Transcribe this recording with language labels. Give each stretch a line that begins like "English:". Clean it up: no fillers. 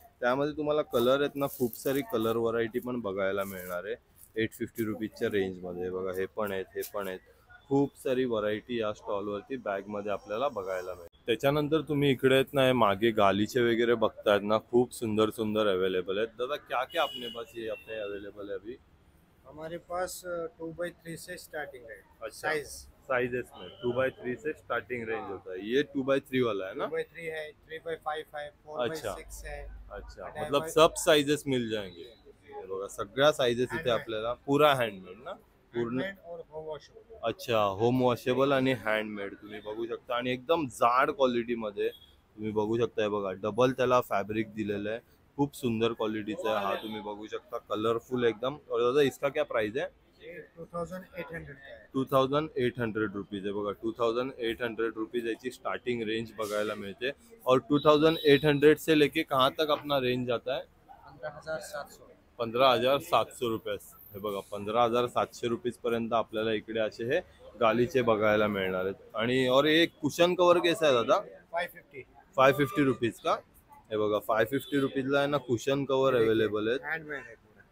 Marathi: त्यामध्ये तुम्हाला कलर आहेत ना, खूप सारी कलर व्हरायटी पण बघायला मिळणार आहे 850 रुपीजच्या रेंजमध्ये. बघा, हे पण आहेत, हे पण आहेत. खूप सारी व्हरायटी या स्टॉलवरती बॅगमध्ये आपल्याला बघायला मिळेल. त्याच्यानंतर तुम्ही इकडे आहेत ना, हे मागे गालीचे वगैरे बघतायत ना, खूप सुंदर सुंदर अवेलेबल आहेत.
Hindi: दादा, क्या क्या अपने पास ये अपने अवेलेबल है अभी? हमारे पास 2x3 से स्टार्टिंग है. अच्छा. साइज साइजेस में 2x3 से स्टार्टिंग रेंज होता है. ये 2x3 वाला है ना? 2x3 है, 3x5 है, अच्छा. 4x6 है. अच्छा,
Marathi: आणि
Hindi: मतलब बाय- सब साइजेस मिल जाएंगे.
Marathi: हे बघा, सगळ्या साइजेस इथे
English: Handmade.
Marathi: आपल्याला. पुरा हँडमेड ना पूर्ण?
Hindi: हैंडमेड और होम वॉश.
Marathi: अच्छा, होम वॉशेबल आणि हँडमेड तुम्ही बघू शकता. आणि एकदम जाड क्वालिटीमध्ये तुम्ही बघू शकता. हे बघा, डबल त्याला फॅब्रिक दिलेलं आहे. खूप सुंदर क्वालिटीचा आहे हा. तुम्ही बघू शकता, कलरफुल एकदम.
Hindi: और दादा, इसका क्या प्राइस है? 2800 का है.
Marathi: 2800 रुपीज आहे. बघा, 2800 रुपीज याची स्टार्टिंग रेंज बघायला मिळते.
Hindi: और 2800 से लेके कहाँ तक अपना रेंज जाता है? 15,700. 15,700 रुपये.
Marathi: हे बघा, 15,700 रुपीज पर्यंत आपल्याला इकडे असे हे गालीचे बघायला मिळणार आहेत.
Hindi: आणि और एक कुशन कवर कैसा आहे दादा? 550. 550 रुपीज का.
Marathi: हे बघा, 550 रुपीजला आहे ना कुशन कवर अवेलेबल आहेत.
Hindi: हैंडमेड है पूरा.